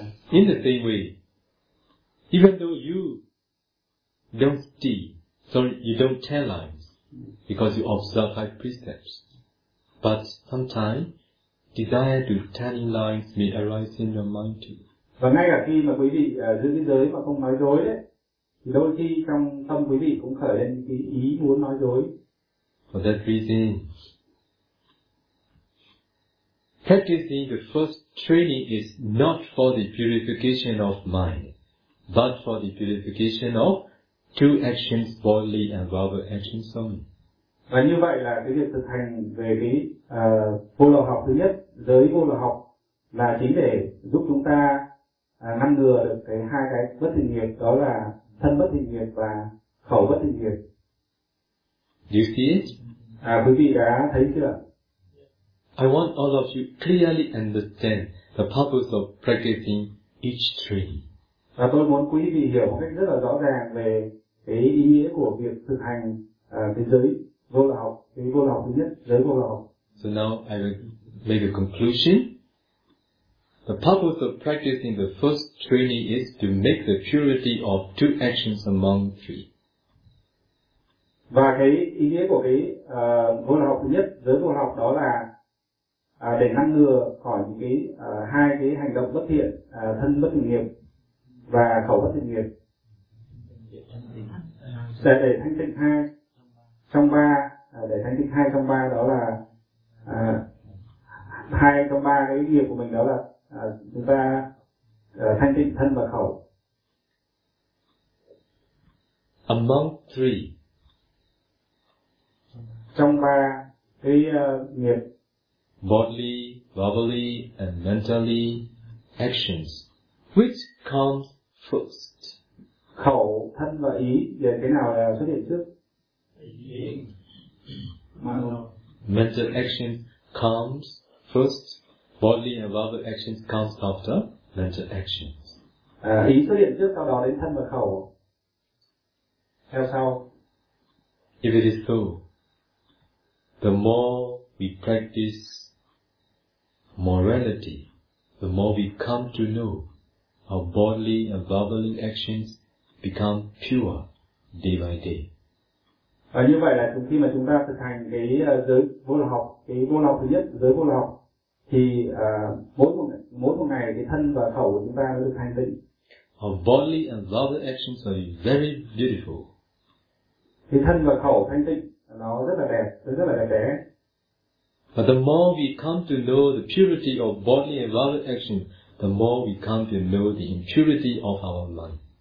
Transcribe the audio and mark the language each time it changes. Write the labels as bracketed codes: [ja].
[en] In the same way, even though you don't see, sorry, you don't tell lies, because you observe five precepts, but sometimes desire to tell lies may arise in your mind too. [vi] Và ngay cả khi mà quý vị giữ cái giới mà không nói dối đấy, thì đôi khi trong tâm quý vị cũng khởi lên cái ý muốn nói dối. [en] For that reason, practicing the first training is not for the purification of mind, but for the purification of two actions, bodily and verbal actions only. [vi] Và như vậy là cái việc thực hành về cái vô lậu học thứ nhất, giới vô lậu học, là chính để giúp chúng ta ngăn ngừa được cái hai cái bất thiện nghiệp, đó là thân bất thiện nghiệp và khẩu bất thiện nghiệp. [en] Do you see it? [vi] Quý vị đã thấy chưa? [en] I want all of you clearly understand the purpose of practicing each three. [vi] Và tôi muốn quý vị hiểu một cách rất là rõ ràng về cái ý nghĩa của việc thực hành cái giới vô lậu học, cái vô lậu học thứ nhất, giới vô lậu học. [en] So now I will make a conclusion. The purpose of practicing the first training is to make the purity of two actions among three. [vi] Và cái ý nghĩa của cái vô lậu học thứ nhất, giới vô lậu học, đó là để ngăn ngừa khỏi những cái hai cái hành động bất thiện, thân bất thiện nghiệp và khẩu bất thiện nghiệp. Để thanh tịnh hai trong ba, để thanh tịnh hai trong ba, đó là hai trong ba cái nghiệp của mình, đó là chúng ta thanh tịnh thân và khẩu. [en] Among three, [vi] trong ba cái nghiệp [en] bodily, verbally, and mentally actions, which comes first? [vi] Khẩu, thân và ý, về cái nào là xuất hiện trước? [en] Mental action comes first. Bodily and verbal actions comes after mental actions. [vi] Ý xuất hiện trước, sau đó đến thân và khẩu. Theo sau. [en] If it is so, the more we practice morality, the more we come to know how bodily and verbally actions become pure day by day. [vi] Và như vậy là khi mà chúng ta thực hành cái giới vô lậu học, cái vô lậu thứ nhất, giới vô lậu học, thì mỗi một ngày cái thân và khẩu của chúng ta nó được thanh tịnh. [en] Our bodily and verbal actions are very beautiful. [vi] Thì thân và khẩu thanh tịnh nó rất là đẹp, rất là đẹp đẽ. [en] But the more we come to know the purity of bodily and verbal action, the more we come to know the impurity of our mind.